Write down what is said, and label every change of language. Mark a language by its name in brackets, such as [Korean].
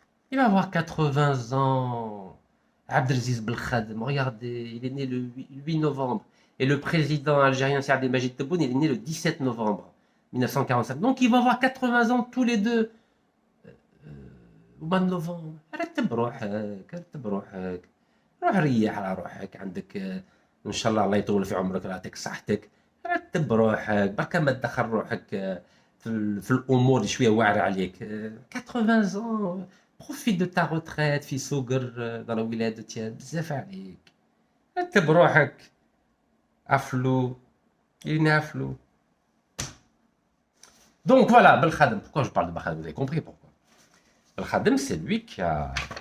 [French] Il va avoir 80 ans. Abdelaziz Belkhadem, regardez, il est né le 8 novembre. Et le président algérien Saad Majid Tebboune, il est né le 17 novembre 1945. Donc il va avoir 80 ans tous les deux. Au mois de novembre. [Arabic] رتب روحك روح ريح على روحك عندك ان شاء الله يطول في عمرك ويعطيك صحتك. رتب روحك بركا ما تدخل روحك في الامور اللي شويه واعره عليك. [French] 80 ans, profite de ta retraite في صقر dans la wilaya de Tiaz, [Arabic] بزاف عليك. رتب روحك. عفلو ينافلو. [French] Donc voilà, Belkhadem. Pourquoi je parle de Belkhadem? Vous avez compris pourquoi. Belkhadem, c'est lui qui a...